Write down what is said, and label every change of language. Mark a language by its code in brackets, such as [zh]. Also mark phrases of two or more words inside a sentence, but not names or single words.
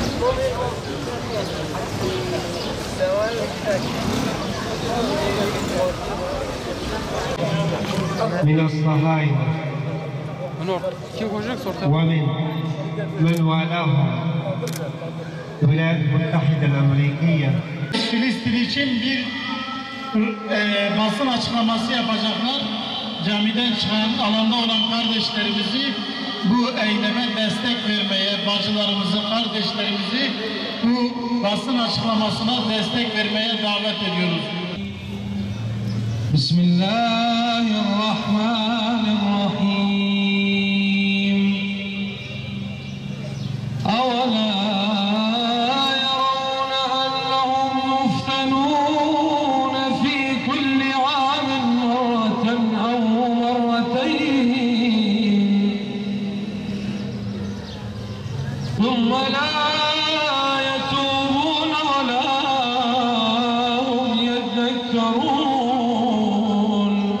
[ar] من الصهاينة ومن والاهم الولايات المتحدة الأمريكية. [tr] Filistin için bir basın açıklaması yapacaklar. Camiden çıkan, alanda olan kardeşlerimizi bu eyleme destek vermeye, bacılarımızı, kardeşlerimizi bu basın açıklamasına destek vermeye davet ediyoruz. Bismillahirrahmanirrahim. [ar] Awala ثم لا يتوبون ولا هم يذكرون.